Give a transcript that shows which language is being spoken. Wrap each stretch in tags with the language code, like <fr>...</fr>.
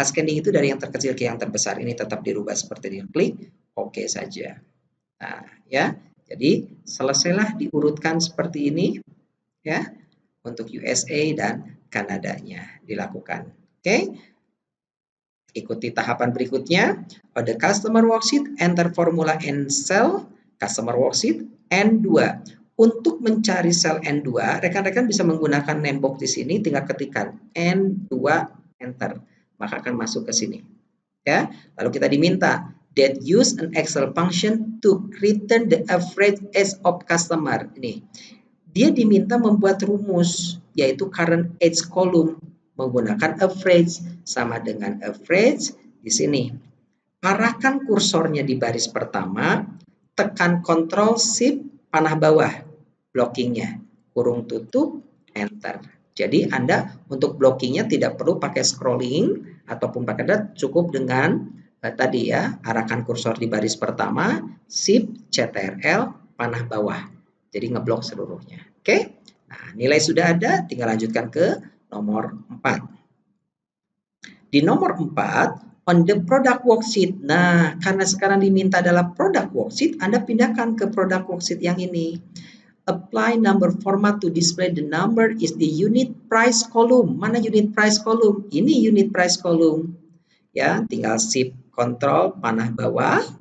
<id>Ascending itu dari yang terkecil ke yang terbesar. Ini tetap dirubah seperti ini. Klik OK saja. Nah, ya. Jadi selesailah diurutkan seperti ini ya untuk USA dan Kanadanya dilakukan. Oke. Ikuti tahapan berikutnya. Pada</id> <en>customer worksheet, enter formula and cell customer worksheet N2.</en> <id>Untuk mencari sel N2, rekan-rekan bisa menggunakan name box di sini, tinggal ketikkan N2 enter, maka akan masuk ke sini. Ya, lalu kita diminta</id> <en>that use an Excel function to return the average age of customer.</en> <id>Ini dia diminta membuat rumus yaitu current age column menggunakan average sama dengan average di sini. Arahkan kursornya di baris pertama, tekan Ctrl Shift panah bawah blockingnya, kurung tutup, enter. Jadi Anda untuk blockingnya tidak perlu pakai scrolling ataupun pakai dat, cukup dengan tadi ya, arahkan kursor di baris pertama, Shift Ctrl panah bawah. Jadi ngeblok seluruhnya. Oke. Nah, nilai sudah ada, tinggal lanjutkan ke nomor 4. Di nomor 4,</id> <en>on the product worksheet.</en> <id>Nah, karena sekarang diminta adalah product worksheet, Anda pindahkan ke product worksheet yang ini.</id> <en>Apply number format to display the number is the unit price column.</en> <id>Mana unit price column? Ini unit price column. Ya, tinggal Shift Ctrl panah bawah.</id>